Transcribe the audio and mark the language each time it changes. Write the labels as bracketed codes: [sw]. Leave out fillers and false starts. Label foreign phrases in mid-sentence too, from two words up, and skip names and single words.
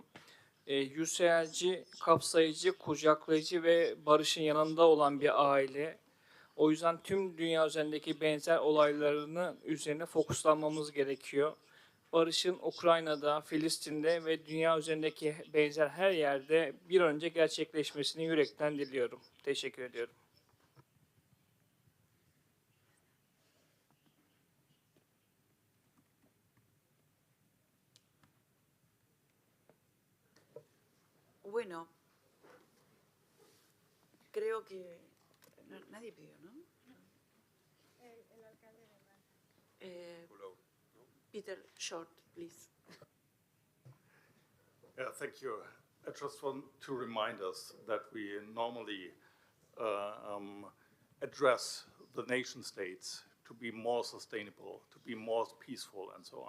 [tr] Yükselci, kapsayıcı, kucaklayıcı ve barışın yanında olan bir aile. O yüzden tüm dünya üzerindeki benzer olaylarını üzerine fokuslanmamız gerekiyor. Barışın Ukrayna'da, Filistin'de ve dünya üzerindeki benzer her yerde bir an önce gerçekleşmesini yürekten diliyorum. Teşekkür ediyorum. [es] Bueno, creo que nadie pidió, ¿no? El alcalde de [en] Peter, short, please. Yeah, thank you. I just want to remind us that we normally address the nation states to be more sustainable, to be more peaceful, and so on.